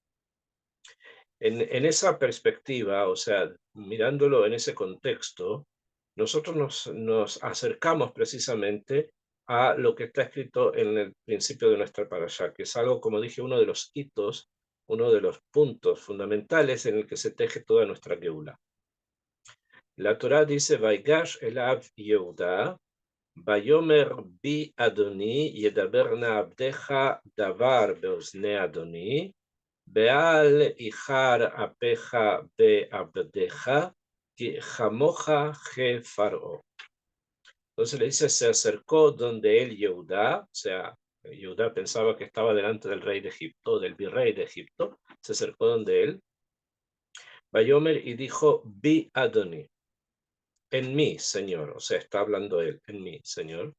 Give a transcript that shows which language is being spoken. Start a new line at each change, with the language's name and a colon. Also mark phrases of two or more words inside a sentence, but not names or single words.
Spanish: En esa perspectiva, o sea, mirándolo en ese contexto, nosotros nos acercamos precisamente a lo que está escrito en el principio de nuestra parashá, que es algo, como dije, uno de los hitos, uno de los puntos fundamentales en el que se teje toda nuestra Geulá. La Torá dice:
Hebrew: ויגש אליו יהודה ויאמר בי אדני ידבר נא עבדך דבר באזני אדני, ואל יחר אפך בעבדך כי כמוך כפרעה.
Spanish: Entonces le dice: se acercó donde él, Yehudá, o sea, Yehudá pensaba que estaba delante del rey de Egipto, del virrey de Egipto, se acercó donde él, Vayomer, y dijo:
Hebrew: בי אדני,
Spanish: en mí, Señor, o sea, está hablando él, en mí, Señor.